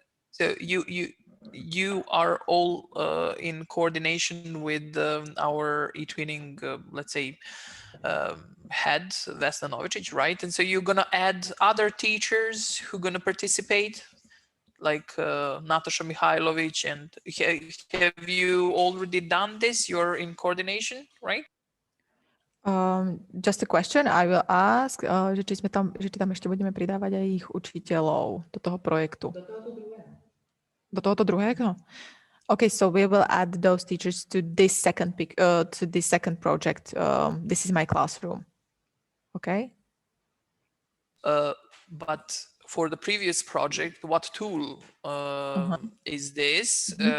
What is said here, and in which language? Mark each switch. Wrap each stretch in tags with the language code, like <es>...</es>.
<en>So you are all in coordination with our eTwinning, let's say, head Vesna Novicic, right? And so you're gonna add other teachers who gonna participate, like Natasha Mihailovic, and have you already done this? You're in coordination, right? Just a question I will ask,</en> <sk>že či tam ešte budeme pridávať aj ich učiteľov do toho projektu. Do tohoto druhého?</sk> <en>Okay, so we will add those teachers to this second project. This is my classroom. Okay. But for the previous project, what tool is this?</en>